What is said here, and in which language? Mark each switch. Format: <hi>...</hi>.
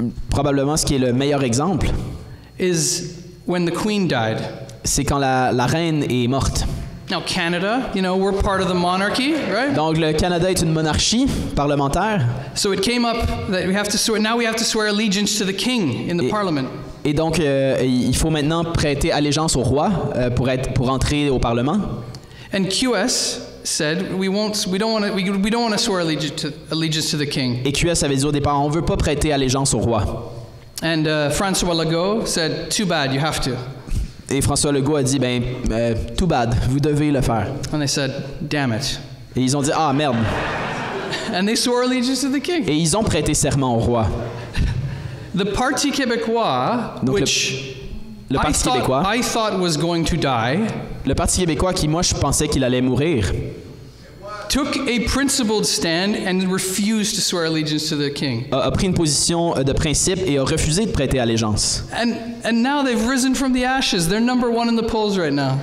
<fr>Probablement ce qui est le meilleur exemple,</fr> <en>is when the Queen died.</en> <fr>c'est quand la reine est morte.</fr> <en>Now Canada, we're part of the monarchy, right?</en> <fr>Donc le Canada est une monarchie parlementaire.</fr> <en>So it came up that we have to swear allegiance to the king in the parliament.</en> <fr>Et donc il faut maintenant prêter allégeance au roi pour entrer au parlement.</fr> <en>And QS said we don't want to swear allegiance to the king.</en> <fr>Et QS avait dit au départ, on veut pas prêter allégeance au roi.</fr> <en>And François Legault said, too bad, you have to.</en> <fr>Et François Legault a dit,</fr> <en>too bad,</en> <fr>vous devez le faire.</fr> <en>And they said, damn it.</en> <fr>Et ils ont dit, ah merde.</fr> <en>And they swore allegiance to the king.</en> <fr>Et ils ont prêté serment au roi.</fr> <en>The Parti québécois,</en> <fr>Donc</fr> <en>which</en> <fr>le Parti québécois,</fr> <en>I thought was going to die,</en> <fr>le Parti québécois qui, moi, je pensais qu'il allait mourir,</fr> <en>took a principled stand and refused to swear allegiance to the king.</en> <fr>a pris une position de principe et a refusé de prêter allégeance.</fr> <en>And now they've risen from the ashes. They're number one in the polls right now.</en>